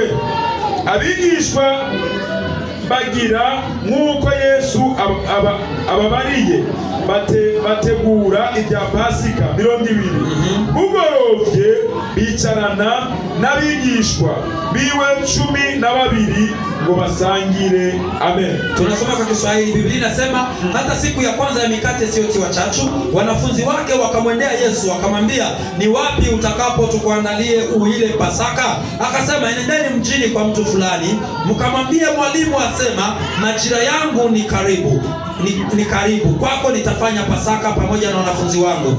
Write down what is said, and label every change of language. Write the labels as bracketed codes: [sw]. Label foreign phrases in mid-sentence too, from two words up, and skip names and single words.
[rn] Abigishwa bagira nk'uko Yesu ababariye, bategura ibya Pasika 200. Bugorovye bicarana n'abigishwa biwe 12 ngo basangire. Amen. [sw] Tunasoma kwa Kiswahili. Biblia inasema hata siku ya kwanza ya mikate isiyotiwa chachu, wanafunzi wake wakamwendea Yesu wakamwambia, ni wapi utakapo tukuandalie uile Pasaka? Akasema, enendeni mjini kwa mtu fulani mkamwambie, mwalimu asema, majira yangu ni karibu, ni karibu, kwako nitafanya Pasaka pamoja na wanafunzi wangu.